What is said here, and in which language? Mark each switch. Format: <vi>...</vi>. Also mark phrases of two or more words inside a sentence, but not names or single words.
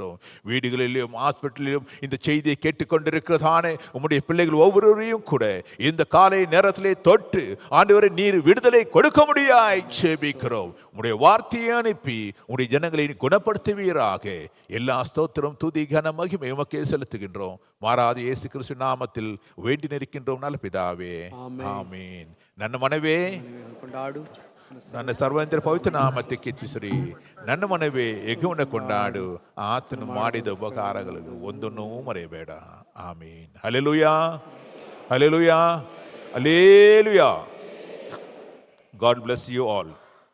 <ta>வீடுகளிலும் ஹாஸ்பிட்டலிலும் இந்த செய்தியை கேட்டுக்கொண்டிருக்கிறதானே உம்முடைய பிள்ளைகள் ஒவ்வொருவரையும் கூட இந்த காலை நேரத்திலே தொட்டு ஆண்டவரே நீர் விடுதலை கொடுக்க முடியாய் ஜெபிக்கிறோம். உம்முடைய வார்த்தையை அனுப்பி உம்முடைய ஜனங்களை குணப்படுத்துவீராக. எல்லா ஸ்தோத்திரம், துதி, கன, மகிமை உமக்கே செலுத்துகின்றோம். மாறாத இயேசு கிறிஸ்து நாமத்தில் வேண்டி நிற்கின்றோம் நல்ல பிதாவே, ஆமீன்.</ta> <kn>ನನ್ನ ಮನವೇ ನನ್ನ ಸರ್ವೇಂದ್ರ ಪವಿತ್ರ ನಾಮಕ್ಕೆ ಸ್ತುತಿ. ನನ್ನ ಮನವೇ ಯೆಹೋವನ ಕೊಂಡಾಡು, ಆತನು ಮಾಡಿದ ಉಪಕಾರಗಳನ್ನು ಒಂದನ್ನೂ ಮರೆಯಬೇಡ. ಆಮೀನ್. ಹಲ್ಲೆಲೂಯಾ, ಹಲ್ಲೆಲೂಯಾ, ಹಲ್ಲೆಲೂಯಾ.</kn> <en>God bless you all.</en>